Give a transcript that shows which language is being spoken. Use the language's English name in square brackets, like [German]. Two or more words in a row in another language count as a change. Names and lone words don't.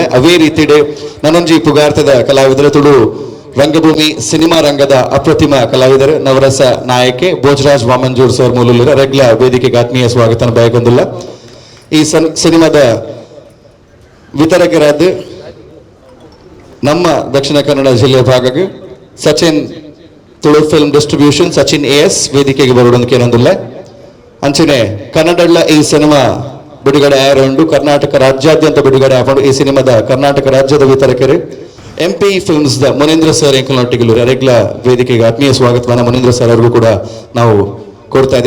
[Tulu] ಅವೇ ರೀತಿಡೆ ನನ್ನೊಂಜಿ ಪುಗಾರ್ತದ ಕಲಾವಿದರು ತುಳು ರಂಗಭೂಮಿ ಸಿನಿಮಾ ರಂಗದ ಅಪ್ರತಿಮ ಕಲಾವಿದರು ನವರಸ ನಾಯಕಿ ಭೋಜರಾಜ್ ವಾಮಂಜೂರ್ ಸರ್ ಮೂಲರು ರೆಗ್ಲ ವೇದಿಕೆಗೆ ಆತ್ಮೀಯ ಸ್ವಾಗತನ ಬಯಕೊಂಡಿಲ್ಲ. [Kannada] ಈ ಸಿನಿಮಾದ ವಿತರಕರಾದ ನಮ್ಮ ದಕ್ಷಿಣ ಕನ್ನಡ ಜಿಲ್ಲೆಯ ಭಾಗಕ್ಕೆ ಸಚಿನ್ ತುಳು ಫಿಲ್ಮ್ ಡಿಸ್ಟ್ರಿಬ್ಯೂಷನ್ ಸಚಿನ್ ಎಸ್ ವೇದಿಕೆಗೆ ಬರೋದಕ್ಕೆ ಏನೊಂದಿಲ್ಲ. [Tulu] ಅಂಚನೆ ಕನ್ನಡಲ್ಲ ಈ ಸಿನಿಮಾ ಬಿಡುಗಡೆ ಆಯರೊಂಡು ಕರ್ನಾಟಕ ರಾಜ್ಯಾದ್ಯಂತ ಬಿಡುಗಡೆ ಆಕೊಂಡು ಈ ಸಿನಿಮಾದ ಕರ್ನಾಟಕ ರಾಜ್ಯದ ವಿತರಕರು MP ಫಿಲ್ಮ್ಸ್ ದ ಮುನೇಂದ್ರ ಸರ್ ಎಂಕಲೊಟ್ಟಿಗಳು ರೆಗ್ಲ ವೇದಿಕೆಗೆ [Kannada] ಆತ್ಮೀಯ ಸ್ವಾಗತವನ್ನ ಮುನೇಂದ್ರ ಸರ್ ಅವ್ರಿಗೂ ಕೂಡ ನಾವು ಕೊಡ್ತಾ ಇದೀವಿ.